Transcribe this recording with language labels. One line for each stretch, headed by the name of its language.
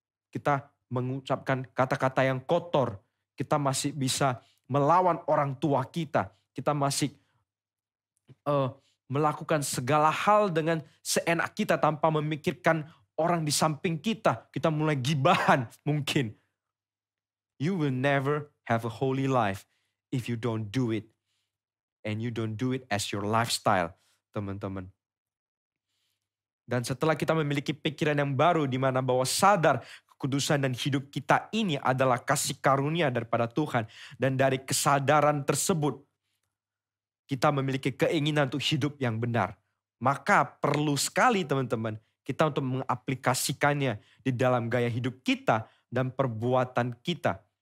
Indonesian: Kita mengucapkan kata-kata yang kotor. Kita masih bisa melawan orang tua kita. Kita masih melakukan segala hal dengan seenak kita tanpa memikirkan orang di samping kita. Kita mulai gibahan mungkin.
English: You will never have a holy life if you don't do it. And you don't do it as your lifestyle,
Indonesian: teman-teman. Dan setelah kita memiliki pikiran yang baru di mana bahwa sadar kekudusan dan hidup kita ini adalah kasih karunia daripada Tuhan. Dan dari kesadaran tersebut, kita memiliki keinginan untuk hidup yang benar. Maka perlu sekali teman-teman, kita untuk mengaplikasikannya di dalam gaya hidup kita dan perbuatan kita.